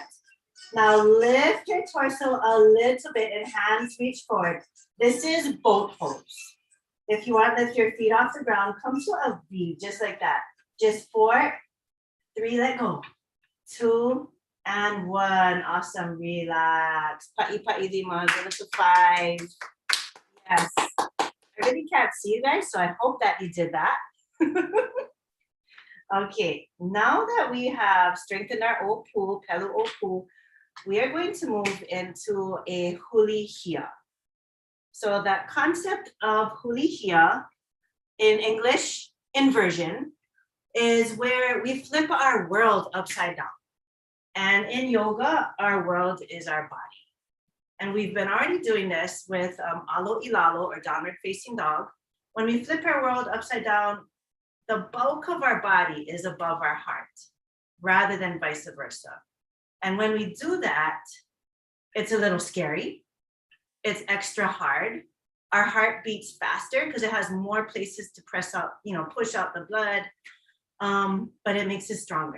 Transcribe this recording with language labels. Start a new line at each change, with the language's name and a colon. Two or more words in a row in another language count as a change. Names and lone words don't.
English: Now lift your torso a little bit and hands reach forward. This is boat pose. If you want to lift your feet off the ground, come to a V, just like that. Just 4, 3, let go. 2, and 1. Awesome, relax. Pa'i di ma, go to 5. Yes. I really can't see you guys, so I hope that you did that. Okay, now that we have strengthened our
Hawaiian: opu, pelu opu,
English: we are going to move into a hulihia. So that concept of hulihia in English inversion is where we flip our world upside down. And in yoga, our world is our body. And we've been already doing this with
Hawaiian: alo ilalo
English: or downward facing dog. When we flip our world upside down, the bulk of our body is above our heart rather than vice versa. And when we do that, it's a little scary. It's extra hard. Our heart beats faster because it has more places to press out, push out the blood, but it makes us stronger.